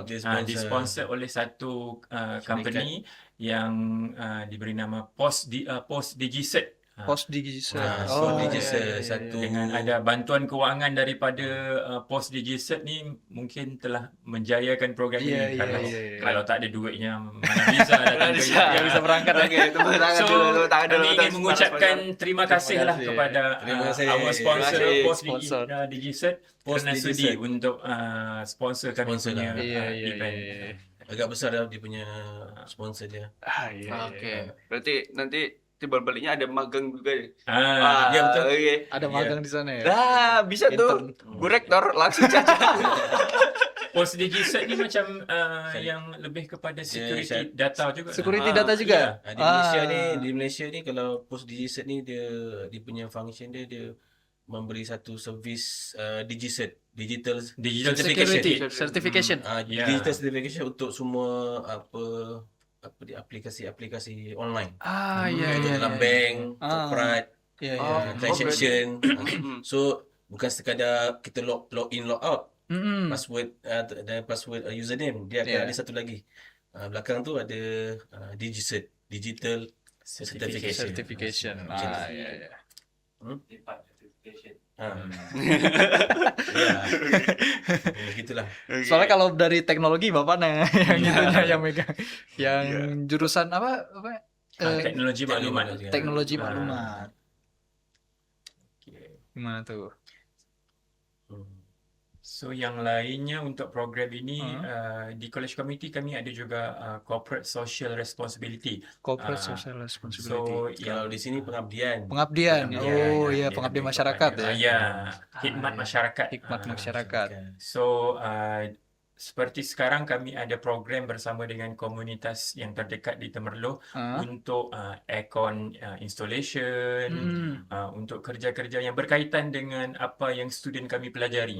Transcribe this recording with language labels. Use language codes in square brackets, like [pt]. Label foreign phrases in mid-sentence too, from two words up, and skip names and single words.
[ms] disponsor oleh satu company yang diberi nama Post DigiCert. Post DigiCert. So Oh, dia [id] iya, just iya, iya. [ms] satu Dengan ada bantuan kewangan daripada Post DigiCert ni mungkin telah menjayakan program [id] Iya, [ms] ini. [id] iya, [ms] Kalau [id] iya, iya. [ms] kalau tak ada duitnya mana bisa datang ke [id] Nggak bisa berangkat. Oke, tepuk tangan So, dulu, tepuk tangan dulu. [ms] kami ingin mengucapkan terima kasih lah kasih. kepada [id] Terima kasih. [en] our sponsor [id] Terima kasih, Post sponsor. DigiCert Post [ms] kerana DigiCert. sudi untuk sponsor kami Sponsor punya lah. [id] Iya, iya, [ms] event. [id] iya. [ms] agak besar dah dia punya sponsor dia. [id] Iya. Oke, berarti nanti timbal baliknya ada magang juga ya? iya, betul. Oke. Ada magang di sana ya. Nah, bisa tuh. Bu Rektor langsung saja. [ms] Post DigiCert ni macam yang lebih kepada [en] security data [ms] juga. [id] Security Ah, data juga. iya. [ms] Di Malaysia ni kalau post DigiCert ni dia punya function dia memberi satu servis DigiCert, digital [en] Security certification. certification. [id] Ya. [en] Digital certification [ms] untuk semua di aplikasi online. [id] Iya, [ms] Contoh [id] iya. [ms] dalam [id] iya. [ms] bank, Ah. corporate, [id] Iya, iya. Oh, [ms] transaction. So bukan sekadar kita [en] log in log out, Mm-mm. [ms] password dan [en] password username, [ms] dia akan [en] Yeah. [ms] ada satu lagi. Belakang tu ada DigiCert, [en] digital certification. [id] Certification. [ms] Macam tu. [id] Iya, iya. Gitulah. Soalnya kalau dari teknologi bapaknya yang itunya yang megang. Yang jurusan apa? [ms] Teknologi maklumat. [id] Teknologi Ah. maklumat. Gimana tuh? [ms] So yang lainnya untuk program ini di College Community kami ada juga [en] corporate social responsibility. Corporate Ah. social responsibility. [ms] So [id] Kalau di sini pengabdian. Pengabdian. Oh iya, [ms] dia [id] pengabdian [ms] lebih [id] masyarakat [ms] kepada- [id] ya. [ms] Ya, khidmat [id] iya. [ms] masyarakat. Hikmat Ah. masyarakat. So seperti sekarang kami ada program bersama dengan komunitas yang terdekat di Temerloh Ah. untuk [en] aircon installation, [ms] untuk kerja-kerja yang berkaitan dengan apa yang student kami pelajari.